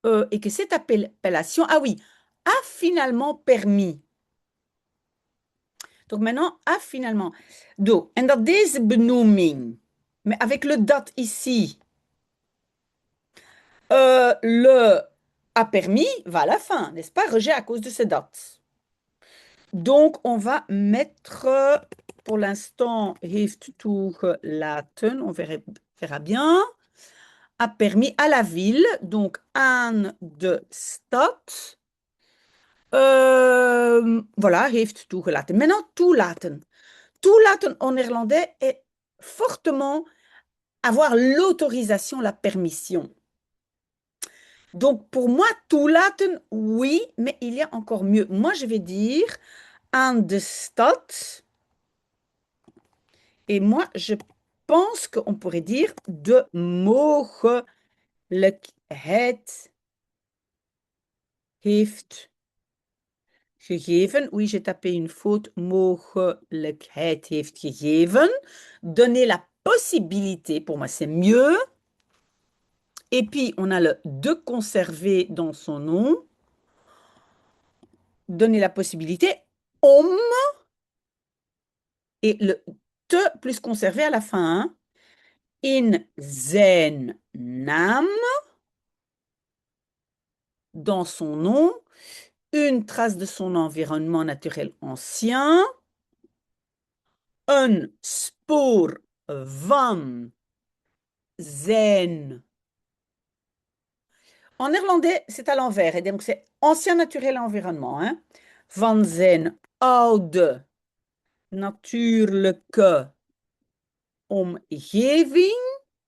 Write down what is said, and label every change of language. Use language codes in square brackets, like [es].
[fr] Et que cette appellation, ah oui, a finalement permis. Donc maintenant, a finalement. Donc, [nl] en dat deze benoeming, [fr] mais avec le dat ici, le a permis va à la fin, n'est-ce pas? Rejet à cause de ce date. Donc, on va mettre, pour l'instant, [nl] heeft toegelaten, [fr] on verra bien, a permis à la ville, donc [nl] aan de stad, [fr] voilà, heeft toegelaten. Maintenant, toelaten. Toelaten en néerlandais est fortement avoir l'autorisation, la permission. Donc, pour moi, toelaten, oui, mais il y a encore mieux. Moi, je vais dire [nl] aan de stad. [fr] Et moi, je pense qu'on pourrait dire [nl] de mogelijkheid heeft gegeven. [fr] Oui, j'ai tapé une faute. [nl] Mogelijkheid heeft gegeven. [fr] Donner la possibilité, pour moi, c'est mieux. Et puis, on a le de conserver dans son nom. Donner la possibilité. Om. Et le te plus conserver à la fin. Hein. [nl] In zijn naam. [fr] Dans son nom. Une trace de son environnement naturel ancien. [nl] Een spoor van zijn. [fr] En néerlandais, c'est à l'envers. Et donc, c'est ancien naturel environnement. Hein? [nl] Van zijn oude natuurlijke omgeving.